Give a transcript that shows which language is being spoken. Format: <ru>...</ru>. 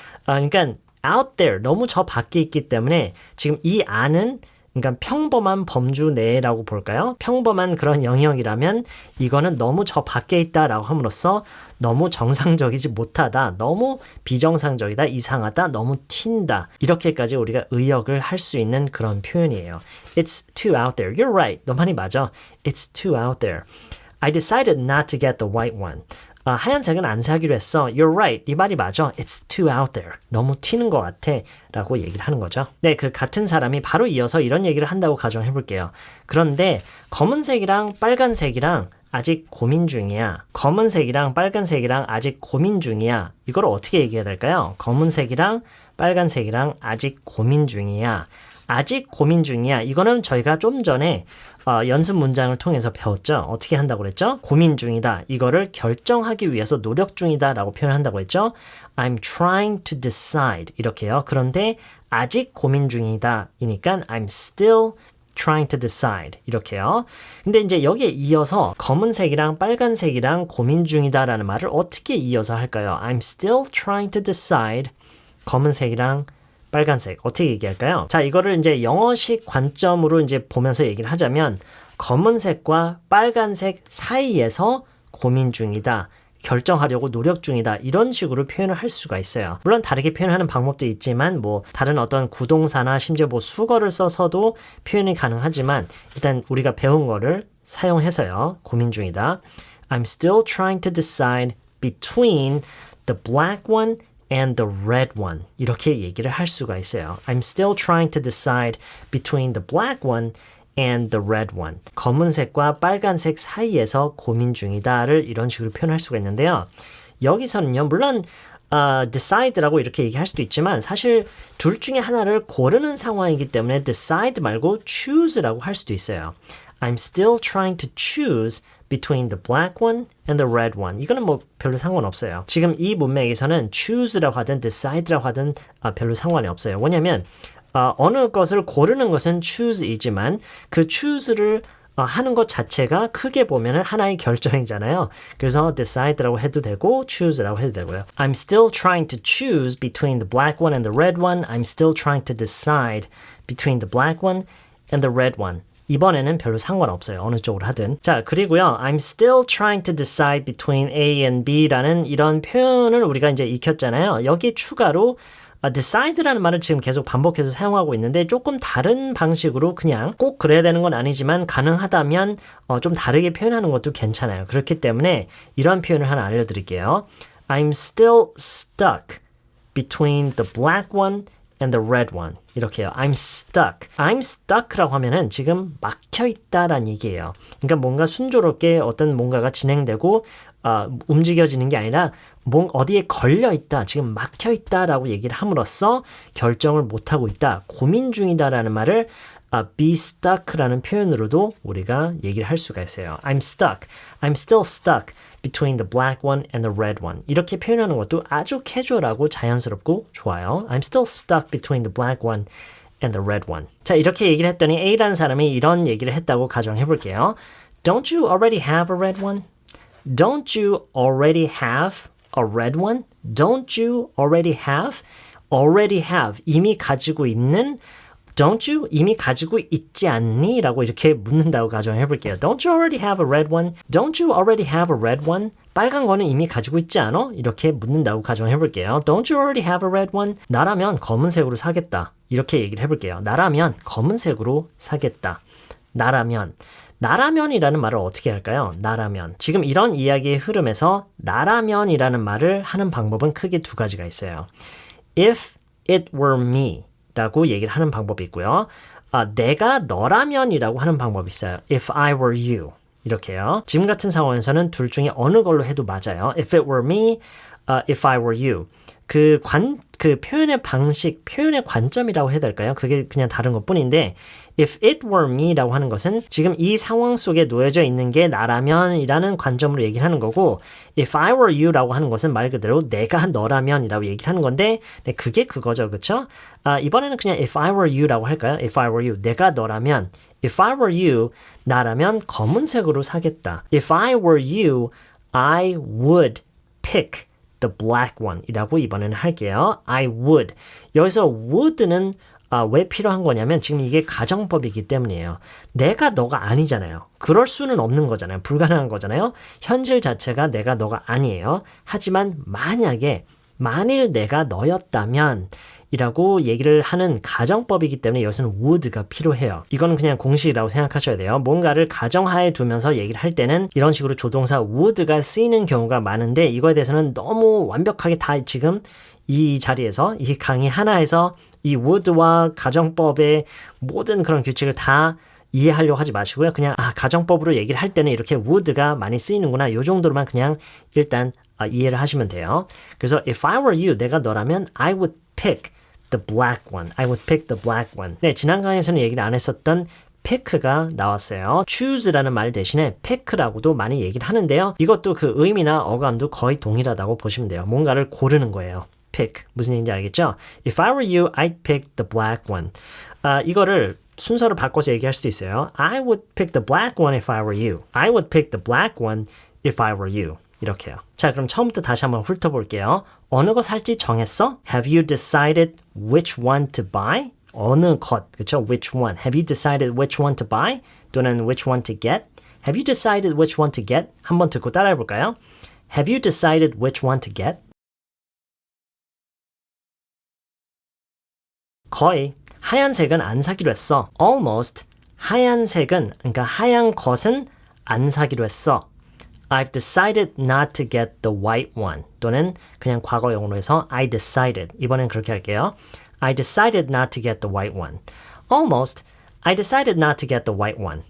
<ko>그러니까 out there, 너무 저 밖에 있기 때문에 지금 이 안은 그러니까 평범한 범주 내라고 볼까요? 평범한 그런 영역이라면 이거는 너무 저 밖에 있다라고 함으로써 너무 정상적이지 못하다, 너무 비정상적이다, 이상하다, 너무 튄다. 이렇게까지 우리가 의역을 할 수 있는 그런 표현이에요.</ko> <en>It's too out there. You're right.</en> <ko>너 말이 맞아.</ko> <en>It's too out there. I decided not to get the white one.</en> <ko>하얀색은 안 사기로 했어.</ko> <en>You're right.</en> <ko>네 말이 맞아.</ko> <en>It's too out there.</en> <ko>너무 튀는 것 같아. 라고 얘기를 하는 거죠. 네, 그 같은 사람이 바로 이어서 이런 얘기를 한다고 가정해 볼게요. 그런데 검은색이랑 빨간색이랑 아직 고민 중이야. 검은색이랑 빨간색이랑 아직 고민 중이야. 이걸 어떻게 얘기해야 될까요? 검은색이랑 빨간색이랑 아직 고민 중이야. 아직 고민 중이야. 이거는 저희가 좀 전에 연습 문장을 통해서 배웠죠. 어떻게 한다고 그랬죠? 고민 중이다. 이거를 결정하기 위해서 노력 중이다 라고 표현한다고 했죠.</ko> <en>I'm trying to decide.</en> <ko>이렇게요. 그런데 아직 고민 중이다. 이니까</ko> <en>I'm still trying to decide.</en> <ko>이렇게요. 근데 이제 여기에 이어서 검은색이랑 빨간색이랑 고민 중이다라는 말을 어떻게 이어서 할까요?</ko> <en>I'm still trying to decide.</en> <ko>검은색이랑 빨간색 어떻게 얘기할까요? 자, 이거를 이제 영어식 관점으로 이제 보면서 얘기를 하자면 검은색과 빨간색 사이에서 고민 중이다. 결정하려고 노력 중이다. 이런 식으로 표현을 할 수가 있어요. 물론 다르게 표현하는 방법도 있지만 뭐 다른 어떤 구동사나 심지어 뭐 수거를 써서도 표현이 가능하지만 일단 우리가 배운 거를 사용해서요. 고민 중이다.</ko> <en>I'm still trying to decide between the black one and the red one.</en> <ko>이렇게 얘기를 할 수가 있어요.</ko> <en>I'm still trying to decide between the black one and the red one.</en> <ko>검은색과 빨간색 사이에서 고민 중이다를 이런 식으로 표현할 수가 있는데요. 여기서는요, 물론 decide라고 이렇게 얘기할 수도 있지만 사실 둘 중에 하나를 고르는 상황이기 때문에 decide 말고 choose라고 할 수도 있어요.</ko> <en>I'm still trying to choose between the black one and the red one.</en> <ko>이거는 뭐 별로 상관없어요. 지금 이 문맥에서는 choose라고 하든 decide라고 하든 별로 상관이 없어요. 왜냐하면 어느 것을 고르는 것은 choose이지만 그 choose를 하는 것 자체가 크게 보면 하나의 결정이잖아요. 그래서 decide라고 해도 되고 choose라고 해도 되고요.</ko> <en>I'm still trying to choose between the black one and the red one. I'm still trying to decide between the black one and the red one.</en> <ko>이번에는 별로 상관없어요. 어느 쪽으로 하든. 자, 그리고요.</ko> <en>I'm still trying to decide between A and B라는</en> <ko>이런 표현을 우리가 이제 익혔잖아요. 여기 추가로 decide라는 말을 지금 계속 반복해서 사용하고 있는데 조금 다른 방식으로 그냥 꼭 그래야 되는 건 아니지만 가능하다면 좀 다르게 표현하는 것도 괜찮아요. 그렇기 때문에 이런 표현을 하나 알려드릴게요.</ko> <en>I'm still stuck between the black one and the red one.</en> <ko>이렇게요.</ko> <en>I'm stuck.</en> <ko>I'm stuck라고 하면은 지금 막혀있다라는 얘기예요. 그러니까 뭔가 순조롭게 어떤 뭔가가 진행되고 움직여지는 게 아니라 어디에 걸려있다, 지금 막혀있다라고 얘기를 함으로써 결정을 못하고 있다, 고민 중이다라는 말을 be stuck라는 표현으로도 우리가 얘기를 할 수가 있어요.</ko> <en>I'm stuck. I'm still stuck between the black one and the red one.</en> <ko>이렇게 표현하는 것도 아주 캐주얼하고 자연스럽고 좋아요.</ko> <en>I'm still stuck between the black one and the red one.</en> <ko>자, 이렇게 얘기를 했더니 A라는 사람이 이런 얘기를 했다고 가정해 볼게요.</ko> <en>Don't you already have a red one? Don't you already have a red one? Don't you already have? Already have.</en> <ko>이미 가지고 있는</ko> <en>Don't you?</en> <ko>이미 가지고 있지 않니? 라고 이렇게 묻는다고 가정해 볼게요.</ko> <en>Don't you already have a red one? Don't you already have a red one?</en> <ko>빨간 거는 이미 가지고 있지 않아? 이렇게 묻는다고 가정해 볼게요.</ko> <en>Don't you already have a red one?</en> <ko>나라면 검은색으로 사겠다. 이렇게 얘기를 해볼게요. 나라면 검은색으로 사겠다. 나라면이라는 말을 어떻게 할까요? 나라면. 지금 이런 이야기의 흐름에서 나라면이라는 말을 하는 방법은 크게 두 가지가 있어요.</ko> <en>If it were me</en> <ko>라고 얘기를 하는 방법이 있고요. 내가 너라면이라고 하는 방법이 있어요.</ko> <en>If I were you. 이렇게요.</en> <ko>지금 같은 상황에서는 둘 중에 어느 걸로 해도 맞아요.</ko> <en>If it were me, if I were you.</en> <ko>그 그 표현의 방식, 표현의 관점이라고 해야 될까요? 그게 그냥 다른 것뿐인데</ko> <en>if it were me</en> <ko>라고 하는 것은 지금 이 상황 속에 놓여져 있는 게 나라면 이라는 관점으로 얘기를 하는 거고</ko> <en>if I were you</en> <ko>라고 하는 것은 말 그대로 내가 너라면 이라고 얘기를 하는 건데 네, 그게 그거죠. 그쵸? 이번에는 그냥 if I were you라고 할까요?</ko> <en>if I were you,</en> <ko>내가 너라면</ko> <en>if I were you,</en> <ko>나라면 검은색으로 사겠다.</ko> <en>if I were you, I would pick the black one</en> <ko>이라고 이번에는 할게요.</ko> <en>I would.</en> <ko>여기서 would는 왜 필요한 거냐면 지금 이게 가정법이기 때문이에요. 내가 너가 아니잖아요. 그럴 수는 없는 거잖아요. 불가능한 거잖아요. 현실 자체가 내가 너가 아니에요. 하지만 만일 내가 너였다면 이라고 얘기를 하는 가정법이기 때문에 여기서는 would가 필요해요. 이거는 그냥 공식이라고 생각하셔야 돼요. 뭔가를 가정하에 두면서 얘기를 할 때는 이런 식으로 조동사 would가 쓰이는 경우가 많은데 이거에 대해서는 너무 완벽하게 다 지금 이 자리에서 이 강의 하나에서 이 would와 가정법의 모든 그런 규칙을 다 이해하려고 하지 마시고요. 그냥 가정법으로 얘기를 할 때는 이렇게 would가 많이 쓰이는구나. 이 정도로만 그냥 일단 이해를 하시면 돼요. 그래서</ko> <en>if I were you,</en> <ko>내가 너라면</ko> <en>I would pick the black one. I would pick the black one.</en> <ko>네, 지난 강의에서는 얘기를 안 했었던 pick가 나왔어요. choose라는 말 대신에 pick라고도 많이 얘기를 하는데요. 이것도 그 의미나 어감도 거의 동일하다고 보시면 돼요. 뭔가를 고르는 거예요. pick. 무슨 얘기인지 알겠죠?</ko> <en>If I were you, I'd pick the black one.</en> <ko>이거를 순서를 바꿔서 얘기할 수도 있어요.</ko> <en>I would pick the black one if I were you. I would pick the black one if I were you.</en> <ko>이렇게요. 자, 그럼 처음부터 다시 한번 훑어볼게요. 어느 거 살지 정했어?</ko> <en>Have you decided which one to buy?</en> <ko>어느 것, 그렇죠?</ko> <en>Which one? Have you decided which one to buy?</en> <ko>또는</ko> <en>which one to get? Have you decided which one to get?</en> <ko>한번 듣고 따라해볼까요?</ko> <en>Have you decided which one to get?</en> <ko>거의. 하얀색은 안 사기로 했어.</ko> <en>Almost.</en> <ko>하얀색은, 그러니까 하얀 것은 안 사기로 했어.</ko> <en>I've decided not to get the white one.</en> <ko>또는 그냥 과거용으로 해서</ko> <en>I decided.</en> <ko>이번엔 그렇게 할게요.</ko> <en>I decided not to get the white one. Almost. I decided not to get the white one.</en>